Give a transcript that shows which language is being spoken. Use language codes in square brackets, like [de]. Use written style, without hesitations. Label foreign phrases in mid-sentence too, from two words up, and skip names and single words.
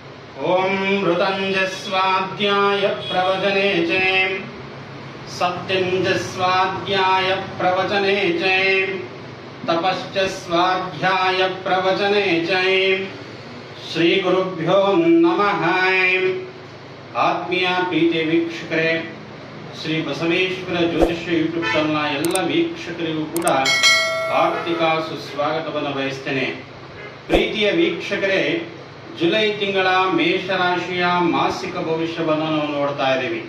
[sa] ओम ऋतंजस्वाध्याय प्रवचने च सत्यंजस्वाध्याय प्रवचने च तपश्च स्वाध्याय प्रवचने च श्री गुरुभ्यो नमः। [kn] ಆತ್ಮೀಯ ಪ್ರೀತಿ ವೀಕ್ಷಕರೇ, ಶ್ರೀ ಬಸವೇಶ್ವರ ಜ್ಯೋತಿಷ್ಯ ಯೂಟ್ಯೂಬ್ ಚಾನಲ್ನ ಎಲ್ಲ ವೀಕ್ಷಕರಿಗೂ ಕೂಡ ಆರ್ಥಿಕ ಸುಸ್ವಾಗತವನ್ನು ಬಯಸ್ತೇನೆ. ಪ್ರೀತಿಯ ವೀಕ್ಷಕರೇ, ಜುಲೈ ತಿಂಗಳ ಮೇಷರಾಶಿಯ ಮಾಸಿಕ ಭವಿಷ್ಯವನ್ನು ನಾವು ನೋಡ್ತಾ ಇದ್ದೀವಿ.